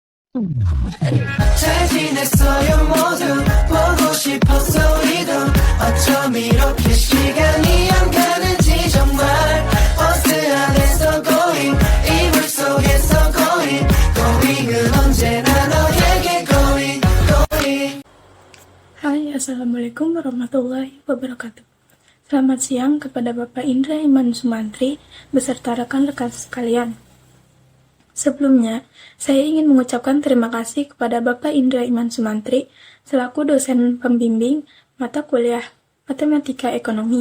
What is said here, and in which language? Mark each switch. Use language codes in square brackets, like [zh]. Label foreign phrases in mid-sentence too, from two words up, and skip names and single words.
[ko] 잘 지냈어요 모두 보고 싶었어 우리도 어쩜 이렇게 시간이 안 가는지 정말 버스 안에서 going 이불 속에서 going은 언제나 너에게 going. [ar] Hai, السلام عليكم ورحمة الله وبركاته. [id] Selamat siang kepada Bapak Indra Iman Sumantri beserta rekan-rekan sekalian. Sebelumnya, saya ingin mengucapkan terima kasih kepada Bapak Indra Iman Sumantri selaku dosen pembimbing mata kuliah Matematika Ekonomi.